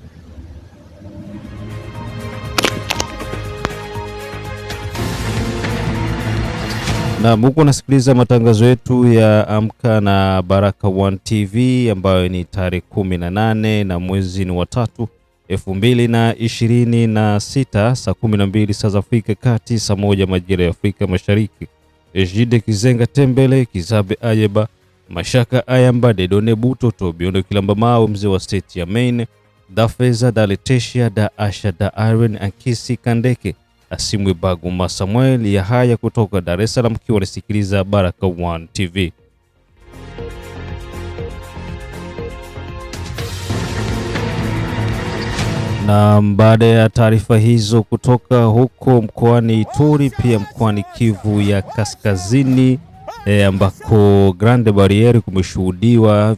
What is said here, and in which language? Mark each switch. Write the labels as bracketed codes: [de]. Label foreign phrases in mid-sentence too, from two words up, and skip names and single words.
[sw] Na muko nasikiliza matangazo yetu ya Amka na Baraka One TV ambayo ni tarehe 18 na mwezi ni wa 3 2026 saa 12 saa za Afrika Kati, saa 1 majira ya Afrika Mashariki. Ejide Kizenga Tembele, Kizabe Ayeba, Mashaka Ayamba, Dedone Butoto, Biondo Kilamba Mao, mzee wa state ya Maine, Da Feza, Da Leteshia, Da Asha, Da Iron, Ankisi Kandeke, Asimwe Baguma Samuel ya haya kutoka Dar es Salaam, kiwa nasikiliza Baraka One TV. Na baada ya taarifa hizo kutoka huko mkoani Ituri, pia mkoani Kivu ya Kaskazini ambako Grande Barriere kumeshuhudiwa